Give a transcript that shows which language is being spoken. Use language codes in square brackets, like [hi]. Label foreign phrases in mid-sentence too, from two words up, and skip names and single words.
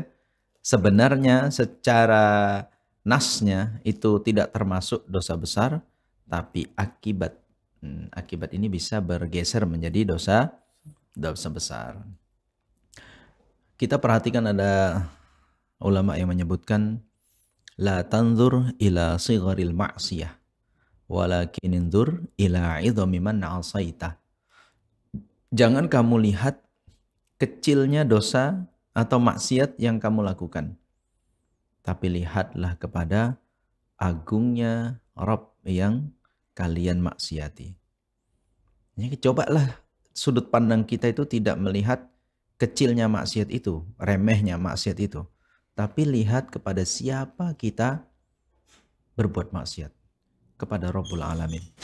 [id] Sebenarnya secara nasnya itu tidak termasuk dosa besar, tapi akibat ini bisa bergeser menjadi dosa besar. Kita perhatikan ada ulama yang menyebutkan [ar] لا تنظر إلى صغر المعصية ولكن انظر إلى عظم من عصيت. [id] Jangan kamu lihat kecilnya dosa atau maksiat yang kamu lakukan, tapi lihatlah kepada agungnya Rabb yang kalian maksiati. Jadi cobalah sudut pandang kita itu tidak melihat kecilnya maksiat itu, remehnya maksiat itu, tapi lihat kepada siapa kita berbuat maksiat, kepada Rabbul Alamin.